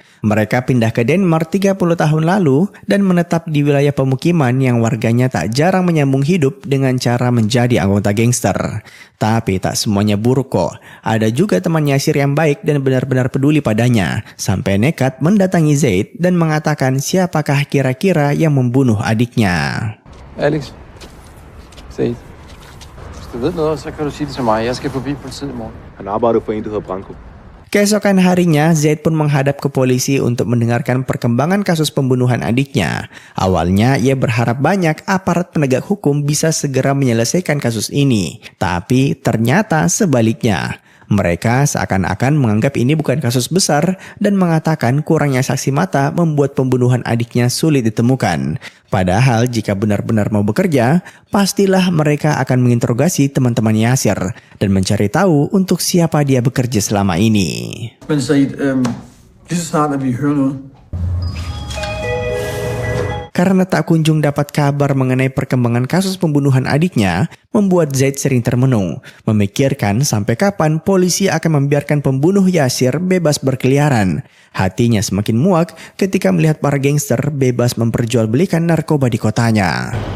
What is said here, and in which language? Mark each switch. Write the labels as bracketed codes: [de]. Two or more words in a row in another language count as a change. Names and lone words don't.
[id] Mereka pindah ke Denmark 30 tahun lalu dan menetap di wilayah pemukiman yang warganya tak jarang menyambung hidup dengan cara menjadi anggota gangster. Tapi tak semuanya buruk kok. Ada juga teman Yasir yang baik dan benar-benar peduli padanya. Sampai nekat mendatangi Zaid dan mengatakan siapakah kira-kira yang membunuh adiknya. [da] Alex, Zaid, hvis du ved noget, så kan du sige det til mig. Jeg skal forbi politiet i morgen. Han arbejder for en, der hedder Branko. [id] Keesokan harinya, Zaid pun menghadap ke polisi untuk mendengarkan perkembangan kasus pembunuhan adiknya. Awalnya, ia berharap banyak aparat penegak hukum bisa segera menyelesaikan kasus ini. Tapi ternyata sebaliknya. Mereka seakan-akan menganggap ini bukan kasus besar dan mengatakan kurangnya saksi mata membuat pembunuhan adiknya sulit ditemukan. Padahal jika benar-benar mau bekerja, pastilah mereka akan menginterogasi teman-teman Yasir dan mencari tahu untuk siapa dia bekerja selama ini. [da] Men Said, lige så snart at vi hører noget, [id] Karena tak kunjung dapat kabar mengenai perkembangan kasus pembunuhan adiknya, membuat Zaid sering termenung, memikirkan sampai kapan polisi akan membiarkan pembunuh Yasir bebas berkeliaran. Hatinya semakin muak ketika melihat para gangster bebas memperjualbelikan narkoba di kotanya.